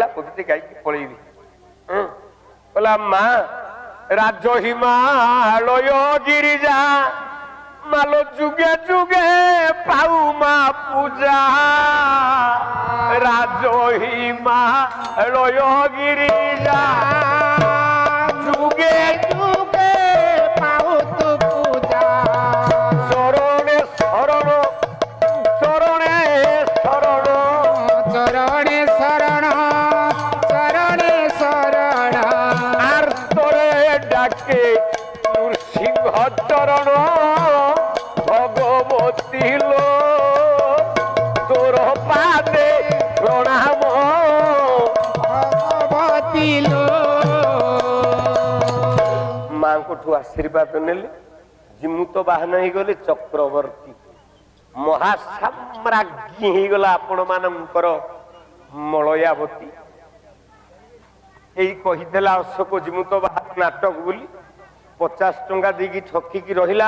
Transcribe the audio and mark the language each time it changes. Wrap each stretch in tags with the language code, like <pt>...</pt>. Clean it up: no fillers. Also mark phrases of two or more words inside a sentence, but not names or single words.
<or>ପଦୁଟିଏ ଗାଇକି ପଳେଇବି କହିଲା ମା ରାଜ ହିମାଳୟ ଗିରିଜା ମାଲ ଯୁଗେ ଯୁଗେ ପାଉ ମା ପୂଜା ରାଜ ହିମାଳୟ ଗିରିଜା ଯୁগে ଯୁଗେ ପାଉ ତୋ ପୂଜା ଚରଣେ ଶରଣ ଚରଣେ ଶରଣ ଚରଣେ ଶରଣ ଚରଣେ ଶରଣ ଆଉ ତୋରେ ଡାକେ ନୃସିଂହ ଚରଣ ଭଗବତୀ ଲୋ ତୋର ପାଦେ ପ୍ରଣାମ ଭଗବତୀ ଲୋ ମାଙ୍କଠୁ ଆଶୀର୍ବାଦ ନେଲେ। ଜିମୁତ ବାହନ ହେଇଗଲେ ଚକ୍ରବର୍ତ୍ତୀ ମହାସାମ୍ରାଜ୍ଞୀ ହେଇଗଲା ଆପଣ ମାନଙ୍କର ମଳୟାବତୀ। ଏଇ କହିଥିଲା ଅଶୋକ ଜିମୁତ ବାହନ ନାଟକ ବୋଲି 50 ଟଙ୍କା ଦେଇକି ଠକିକି ରହିଲା।</or>